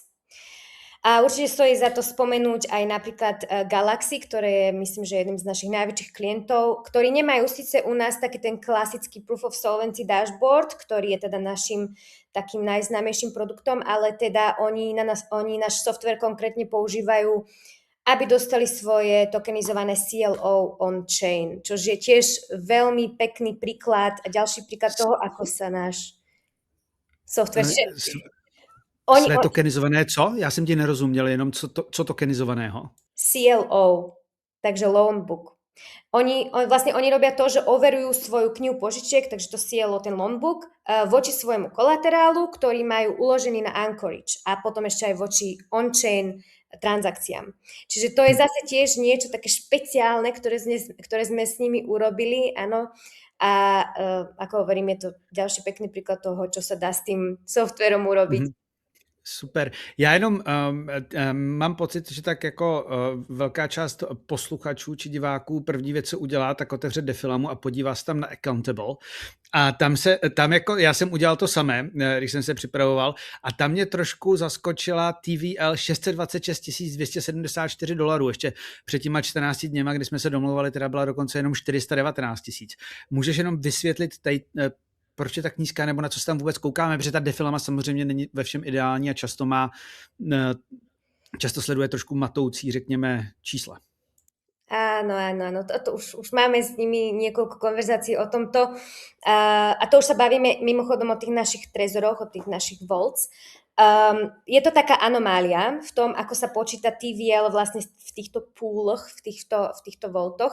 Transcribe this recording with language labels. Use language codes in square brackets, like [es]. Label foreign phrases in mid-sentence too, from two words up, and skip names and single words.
[sk] A určite stojí za to spomenúť aj napríklad Galaxy, ktoré je, myslím, že jedným z našich najväčších klientov, ktorí nemajú síce u nás taký ten klasický [en] Proof of Solvency dashboard, [sk] ktorý je teda našim takým najznámejším produktom, ale teda oni náš software konkrétne používajú, aby dostali svoje tokenizované CLO on-chain, čo je tiež veľmi pekný príklad a ďalší príklad toho, ako sa náš software... [cs] Své tokenizované co? Já jsem ti nerozuměl, jenom co tokenizovaného? [sk] CLO, takže [en] loan book. [sk] Oni robia to, že overujú svoju knihu požičiek, takže to CLO, ten [en] loan book, [sk] voči svojmu kolaterálu, ktorý majú uložený na Anchorage a potom ešte aj voči on-chain transakciám. Čiže to je zase tiež niečo také špeciálne, ktoré sme s nimi urobili, áno. A ako hovorím, je to ďalší pekný príklad toho, čo sa dá s tým softwarom urobiť. [cs] Super. Já jenom mám pocit, že tak jako velká část posluchačů či diváků první věc, co udělá, tak otevře Defilamu a podívá se tam na Accountable. A tam jako já jsem udělal to samé, když jsem se připravoval a tam mě trošku zaskočila TVL $626,274. Ještě před těma 14 dněma, kdy jsme se domluvali, teda byla dokonce jenom 419,000. Můžeš jenom vysvětlit tady, proč je tak nízká, nebo na co se tam vůbec koukáme, protože ta Defilama samozřejmě není ve všem ideální a často sleduje trošku matoucí, řekněme, čísla. [sk] Áno. To už máme s nimi niekoľko konverzácií o tomto. A to už sa bavíme mimochodom o tých našich trezoroch, o tých našich vaults. Je to taká anomália v tom, ako sa počíta TVL vlastne v týchto púloch, v týchto vaultoch.